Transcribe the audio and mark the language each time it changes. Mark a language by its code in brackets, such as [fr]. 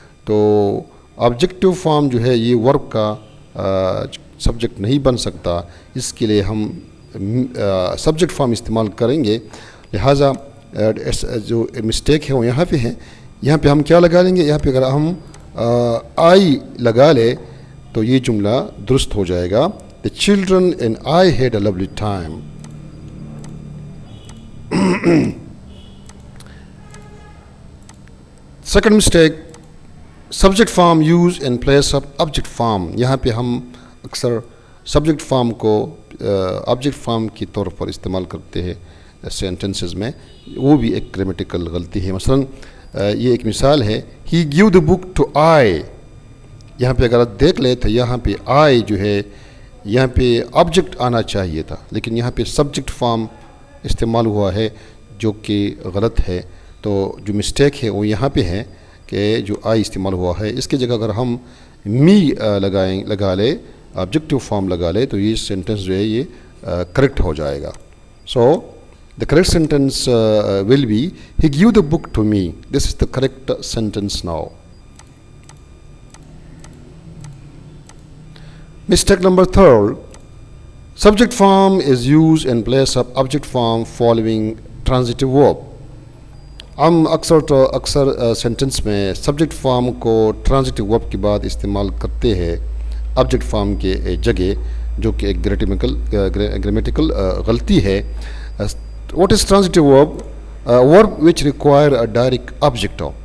[ur] تو objective form جو ہے یہ ورب کا سبجیکٹ نہیں بن سکتا, اس کے لیے ہم سبجیکٹ فارم استعمال کریں گے. لہٰذا جو مسٹیک ہے وہ یہاں پہ ہے. یہاں پہ ہم کیا لگا لیں گے, یہاں پہ اگر ہم آئی لگا لے تو یہ جملہ درست ہو جائے گا. [en] The children and I had a lovely time. Second mistake, subject form used in place of object form. [ur] یہاں پہ ہم اکثر سبجیکٹ فارم کو آبجیکٹ فارم کے طور پر استعمال کرتے ہیں سینٹنسز میں. وہ بھی ایک گرامیٹیکل غلطی ہے. مثلا یہ ایک مثال ہے, [en] he gave the book to I. [ur] یہاں پہ اگر آپ دیکھ لیں تو یہاں پہ I جو ہے یہاں پہ آبجیکٹ آنا چاہیے تھا, لیکن یہاں پہ سبجیکٹ فارم استعمال ہوا ہے جو کہ غلط ہے. تو جو مسٹیک ہے وہ یہاں پہ ہے کہ جو آئی استعمال ہوا ہے اس کی جگہ اگر ہم می لگا لے, آبجیکٹو فارم لگا لے, تو یہ سینٹنس جو ہے یہ کریکٹ ہو جائے گا. [en] So the correct sentence will be, he gave the book to me. This is the correct sentence now. Mistake number third, subject form is used in place of object form following transitive verb. [ur] ہم اکثر sentence میں subject form کو transitive ورب کے بعد استعمال کرتے ہیں آبجیکٹ فارم کے جگہ, جو کہ ایک گرامیٹیکل غلطی ہے. [en] What is transitive verb? Verb which require a direct object.